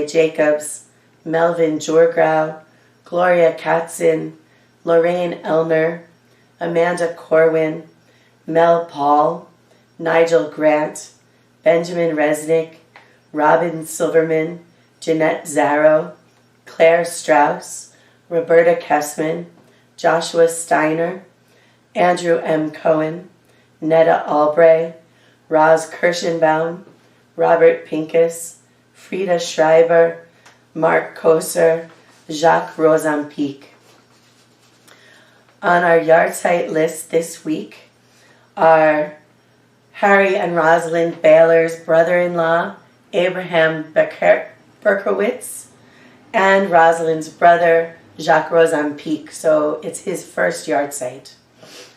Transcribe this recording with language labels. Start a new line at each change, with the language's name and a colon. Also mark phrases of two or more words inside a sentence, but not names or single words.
English: Jacobs, Melvin Jorgrau, Gloria Katzin, Lorraine Elmer, Amanda Corwin, Mel Paul, Nigel Grant, Benjamin Resnick, Robin Silverman, Jeanette Zarrow, Claire Strauss, Roberta Kessman, Joshua Steiner, Andrew M. Cohen, Netta Albray, Roz Kirschenbaum, Robert Pincus, Frida Schreiber, Mark Koser, Jacques Rosampique. On our yahrzeit list this week are Harry and Rosalind Baylor's brother-in-law, Abraham Berkowitz, and Rosalind's brother, Jacques Rosampique, so it's his first yahrzeit.